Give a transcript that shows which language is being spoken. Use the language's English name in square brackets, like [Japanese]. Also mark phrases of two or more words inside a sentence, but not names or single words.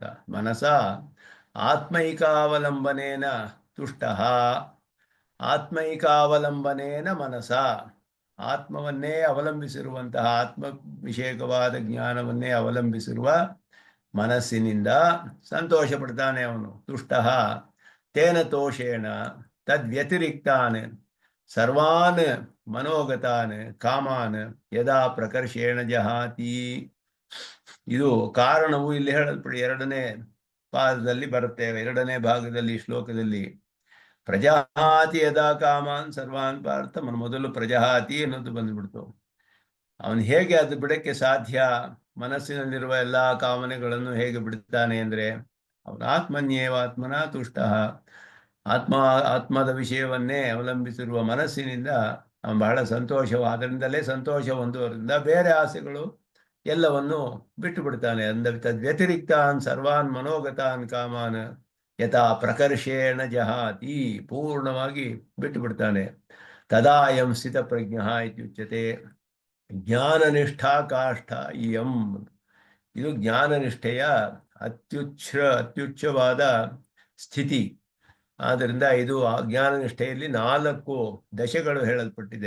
[Sanskrit] ಮನಸ ಆತ್ಮೈಕಾವಲಂಬನೇನ ತುಷ್ಟಃ. ಆತ್ಮೈಕಾವಲಂಬನೇನ ಮನಸ. [Kannada] ಆತ್ಮವನ್ನೇ ಅವಲಂಬಿಸಿರುವಂತಹ ಆತ್ಮ ವಿಷಯಕವಾದ ಜ್ಞಾನವನ್ನೇ ಅವಲಂಬಿಸಿರುವ ಮನಸ್ಸಿನಿಂದ ಸಂತೋಷ ಪಡ್ತಾನೆ ಅವನು. [Sanskrit] ತುಷ್ಟಃ ತೇನ ತೋಷೇಣ ತದ್ವ್ಯತಿರಿಕ್ತಾನ್ ಸರ್ವಾನ್ ಮನೋಗತಾನ್ ಕಾಮಾನ್ ಯದಾ ಪ್ರಕರ್ಷೇಣ ಜಹಾತಿ. [Kannada] ಇದು ಕಾರಣವು ಇಲ್ಲಿ ಹೇಳಲ್ಪಡಿ ಎರಡನೇ ಪಾದದಲ್ಲಿ ಬರುತ್ತೆ, ಎರಡನೇ ಭಾಗದಲ್ಲಿ ಶ್ಲೋಕದಲ್ಲಿ. [Sanskrit] ಪ್ರಜಹಾತಿ ಯದಾ ಕಾಮಾನ್ ಸರ್ವಾನ್ ಪಾರ್ಥ. [Kannada] ಮೊದಲು ಪ್ರಜಹಾತಿ ಅನ್ನೋದು ಬಂದ್ಬಿಡ್ತು. ಅವನು ಹೇಗೆ ಅದು ಬಿಡಕ್ಕೆ ಸಾಧ್ಯ? ಮನಸ್ಸಿನಲ್ಲಿರುವ ಎಲ್ಲಾ ಕಾಮನೆಗಳನ್ನು ಹೇಗೆ ಬಿಡುತ್ತಾನೆ ಅಂದ್ರೆ, ಅವನ [Sanskrit] ಆತ್ಮನ್ಯೇವಾತ್ಮನ ತುಷ್ಟ. [Kannada] ಆತ್ಮದ ವಿಷಯವನ್ನೇ ಅವಲಂಬಿಸಿರುವ ಮನಸ್ಸಿನಿಂದ ಅವನು ಬಹಳ ಸಂತೋಷವಾದ್ರಿಂದಲೇ ಸಂತೋಷ ಹೊಂದುವುದರಿಂದ ಬೇರೆ ಆಸೆಗಳು ಎಲ್ಲವನ್ನು ಬಿಟ್ಟು ಬಿಡ್ತಾನೆ. [Sanskrit] ತದ್ವ್ಯತಿರಿಕ್ತಾನ್ ಸರ್ವಾನ್ ಮನೋಗತಾನ್ ಕಾಮಾನ್ ಯಥಾ ಪ್ರಕರ್ಷೇಣ ಜಹಾತಿ. [Kannada] ಪೂರ್ಣವಾಗಿ ಬಿಟ್ಟು ಬಿಡ್ತಾನೆ. [Sanskrit] ತದಾಯಂ ಸ್ಥಿತ ಪ್ರಜ್ಞ ಇತ್ಯುಚ್ಯತೆ. ಜ್ಞಾನನಿಷ್ಠಾ ಕಾಷ್ಠ ಇಯಂ. [Kannada] ಇದು ಜ್ಞಾನನಿಷ್ಠೆಯ ಅತ್ಯುಚ್ಚವಾದ ಸ್ಥಿತಿ. ಆದ್ದರಿಂದ ಇದು ಜ್ಞಾನನಿಷ್ಠೆಯಲ್ಲಿ 4 ದಶೆಗಳು ಹೇಳಲ್ಪಟ್ಟಿದೆ.